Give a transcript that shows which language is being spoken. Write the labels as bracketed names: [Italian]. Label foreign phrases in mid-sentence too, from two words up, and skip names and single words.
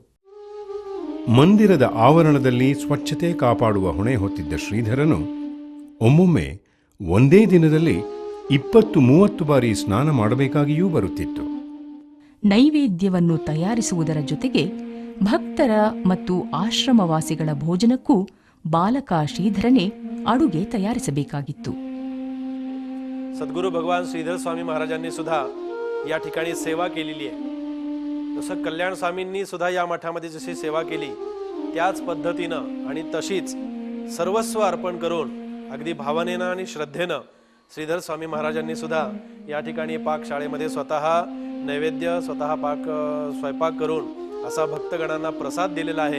[Kannada] ಮಂದಿರದ ಆವರಣದಲ್ಲಿ ಸ್ವಚ್ಛತೆ ಕಾಪಾಡುವ ಹೊಣೆ ಹೊತ್ತಿದ್ದ ಶ್ರೀಧರನು ಒಮ್ಮೊಮ್ಮೆ ಒಂದೇ ದಿನದಲ್ಲಿ 20-30 ಬಾರಿ ಸ್ನಾನ ಮಾಡಬೇಕಾಗಿಯೂ ಬರುತ್ತಿತ್ತು. ನೈವೇದ್ಯವನ್ನು ತಯಾರಿಸುವುದರ ಜೊತೆಗೆ ಭಕ್ತರ ಮತ್ತು ಆಶ್ರಮವಾಸಿಗಳ ಭೋಜನಕ್ಕೂ ಬಾಲಕ ಶ್ರೀಧರನೇ ಅಡುಗೆ ತಯಾರಿಸಬೇಕಾಗಿತ್ತು. [Marathi] सद्गुरू भगवान श्रीधर स्वामी महाराजांनी सुद्धा या ठिकाणी सेवा केलेली आहे. जसं कल्याण स्वामींनी सुद्धा या मठामध्ये जशी सेवा केली त्याच पद्धतीनं आणि तशीच सर्वस्व अर्पण करून अगदी भावनेनं आणि श्रद्धेनं श्रीधर स्वामी महाराजांनी सुद्धा या ठिकाणी पाकशाळेमध्ये स्वतः नैवेद्य स्वतः पाक स्वयंपाक करून असा भक्तगणांना प्रसाद दिलेला आहे.